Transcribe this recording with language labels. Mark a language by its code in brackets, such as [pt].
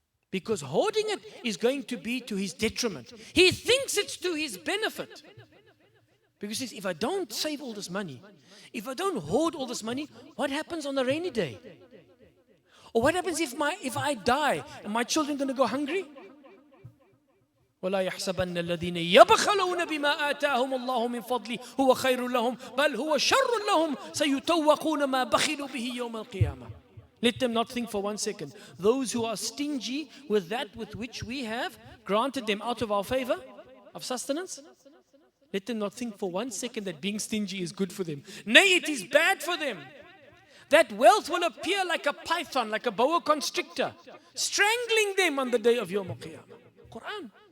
[en] Because hoarding it is going to be to his detriment. He thinks it's to his benefit. Because he says, if I don't save all this money, if I don't hoard all this money, what happens on the rainy day? Or what happens if I die? Are my children going to go hungry? [ar] ولا يحسبن الذين يبخلون بما آتاهم الله من فضله هو خير لهم بل هو شر لهم سيطوقون ما بخلوا به يوم القيامة. [en] Let them not think for 1 second. Those who are stingy with that with which we have granted them out of our favor of sustenance, let them not think for 1 second that being stingy is good for them. Nay, it is bad for them. That wealth will appear like a python, like a boa constrictor, strangling them on the day of Yawm al-Qiyamah. Quran.